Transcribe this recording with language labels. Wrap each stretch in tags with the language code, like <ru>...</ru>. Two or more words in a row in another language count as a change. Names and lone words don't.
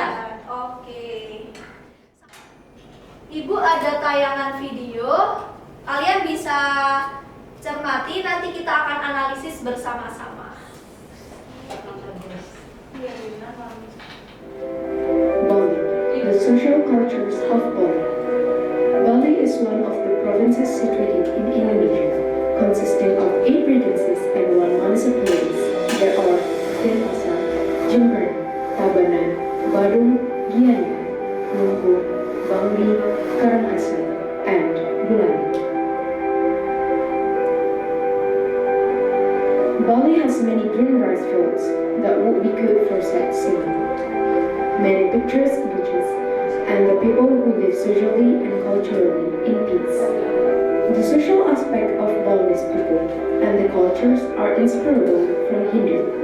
<id>Oke. Ibu ada tayangan video, kalian bisa cermati, nanti kita akan analisis bersama-sama.</id> <en>Bali, the social cultures of Bali. Bali is one of the provinces situated in Indonesia, consisting of 8 provinces and 1 municipality. There are Denpasar, Jember, Tabanan, Badung, Gianyar, Lumpur, Bangli, Karangasem, and Bulani. Bali has many green rice fields that would be good for sightseeing, many picturesque beaches, and the people who live socially and culturally in peace. The social aspect of Balinese people and the cultures are inseparable from Hindu.</en>